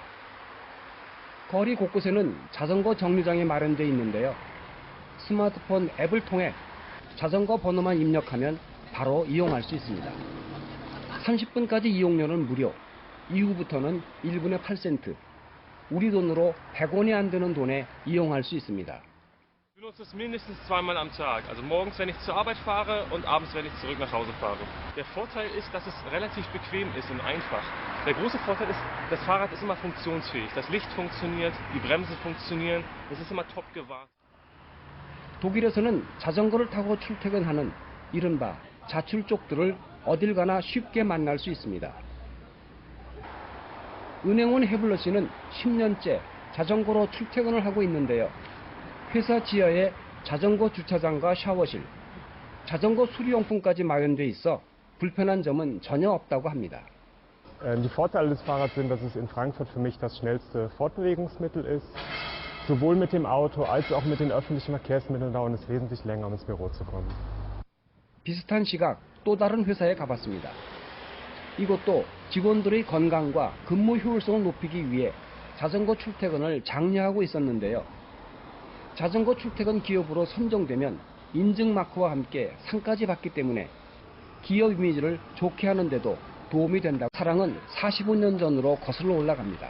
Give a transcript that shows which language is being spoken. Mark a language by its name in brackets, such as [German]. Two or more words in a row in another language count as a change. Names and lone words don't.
[Korean] 거리 곳곳에는 자전거 정류장이 마련되어 있는데요. 스마트폰 앱을 통해 자전거 번호만 입력하면 바로 이용할 수 있습니다. 30분까지 이용료는 무료, 이후부터는 1분에 8센트, 우리 돈으로 100원이 안 되는 돈에 이용할 수 있습니다. [German] Ich benutze es mindestens zweimal am Tag, also morgens, wenn ich zur Arbeit fahre und abends, wenn ich zurück nach Hause fahre. Der Vorteil ist, dass es relativ bequem ist und einfach. Der große Vorteil ist, das Fahrrad ist immer funktionsfähig. Das Licht funktioniert, die Bremsen funktionieren, es ist immer top gewahrt. [Korean] 독일에서는 자전거를 타고 출퇴근하는 이른바 자출족들을 어딜 가나 쉽게 만날 수 있습니다. 은행원 해블러 씨는 10년째 자전거로 출퇴근을 하고 있는데요. 회사 지하에 자전거 주차장과 샤워실, 자전거 수리용품까지 마련돼 있어 불편한 점은 전혀 없다고 합니다. [German] Die Vorteile des Fahrrads sind, dass es in Frankfurt für mich das schnellste Fortbewegungsmittel ist. Sowohl mit dem Auto als auch mit den öffentlichen Verkehrsmitteln dauert es wesentlich länger, um ins Büro zu kommen. [Korean] 비슷한 시각 또 다른 회사에 가봤습니다. 이곳도 직원들의 건강과 근무 효율성을 높이기 위해 자전거 출퇴근을 장려하고 있었는데요. 자전거 출퇴근 기업으로 선정되면 인증 마크와 함께 상까지 받기 때문에 기업 이미지를 좋게 하는데도 도움이 된다고 사랑은 45년 전으로 거슬러 올라갑니다.